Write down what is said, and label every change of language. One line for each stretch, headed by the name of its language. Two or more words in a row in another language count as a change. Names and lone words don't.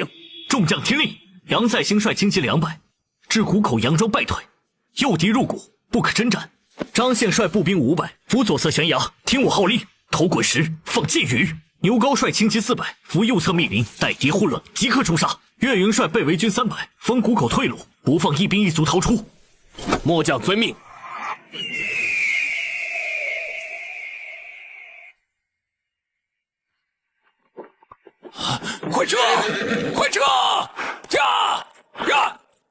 Chinese: 众將聽令，楊再興率輕騎200，至谷口佯裝敗退，誘敵入谷，不可征戰。張憲率步兵500，扶左側懸崖，聽我號令，投滾石，放箭雨。牛皋率輕騎400，扶右側密林，待敵混亂，即刻衝殺。岳雲率被圍軍300，封谷口退路，不放一兵一卒逃出。末將遵命。快撤！快撤！呀！